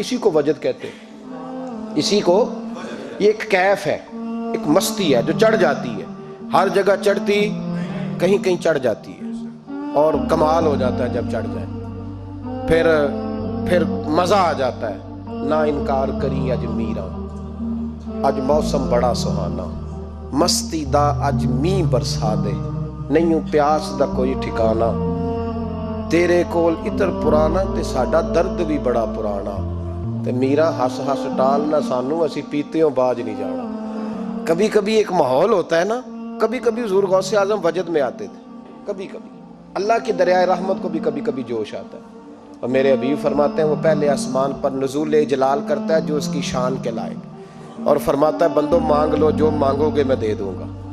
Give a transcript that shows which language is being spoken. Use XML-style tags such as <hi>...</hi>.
<ur>اسی کو وجد کہتے ہیں. اسی کو یہ ایک کیف ہے ایک مستی ہے جو چڑھ جاتی ہے ہر جگہ چڑھتی کہیں کہیں چڑھ جاتی ہے اور کمال ہو جاتا ہے جب چڑھ جائے پھر مزہ آ جاتا ہے.</ur> <pa>نہ انکار کری اج میرا اج موسم بڑا سہانا مستی دا اج می برسا دے نہیں پیاس دا کوئی ٹھکانا تیرے کول اتر پرانا تے ساڈا درد بھی بڑا پرانا تے میرا ہس ہس ٹالنا سانو اسی پیتیوں باج نہیں جانا.</pa> <ur>کبھی کبھی ایک ماحول ہوتا ہے نا کبھی کبھی حضور غوث اعظم وجد میں آتے تھے کبھی کبھی اللہ کی دریائے رحمت کو بھی کبھی کبھی جوش آتا ہے. اور میرے حبیب فرماتے ہیں وہ پہلے آسمان پر نزول جلال کرتا ہے جو اس کی شان کے لائق اور فرماتا ہے بندوں مانگ لو جو مانگو گے میں دے دوں گا.</ur>